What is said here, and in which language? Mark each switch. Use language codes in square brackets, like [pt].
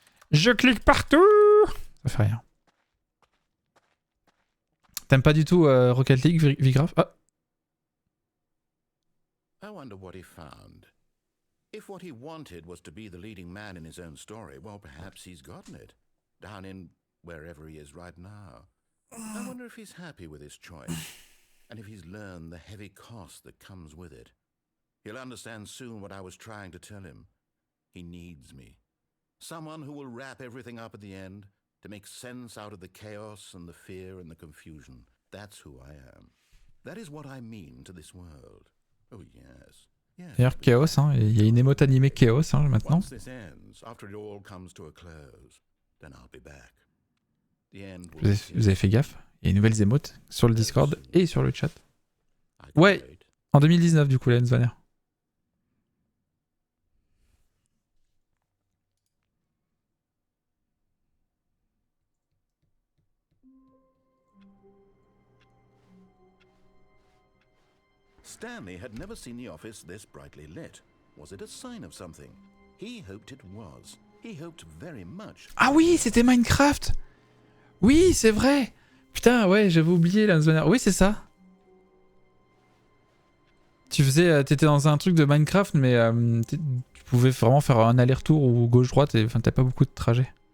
[fr] Je clique partout. Ça fait rien. T'aimes pas du tout Rocket League, Vigraph? Ah. [en] I wonder what he found. If what he wanted was to be the leading man in his own story, well, perhaps he's gotten it. Down in wherever he is right now. I wonder if he's happy with his choice. And if he's learned the heavy cost that comes with it. He'll understand soon what I was trying to tell him. He needs me. Someone who will wrap everything up at the end, to make sense out of the chaos and the fear and the confusion. That's who I am. That is what I mean to this world. Oh yes. Yes. [fr] D'ailleurs, Chaos, hein, il y a une émote animée Chaos hein, maintenant. [en] Once this ends, after it all comes to a close, then I'll be back. The end will [fr] Vous avez fait gaffe? Il y a une nouvelles émotes sur le Discord et sur le chat. Ouais, en 2019 du coup, la Vanner. [en] Stanley had never seen the office this brightly lit. Was it a sign of something? He hoped it was. He hoped very much. [fr] Ah oui, c'était Minecraft. Oui, c'est vrai. Putain, ouais, j'avais oublié la Vanner. Oui, c'est ça. Tu faisais, t'étais dans un truc de Minecraft, mais tu pouvais vraiment faire un aller-retour ou gauche-droite, et enfin t'as pas beaucoup de trajet.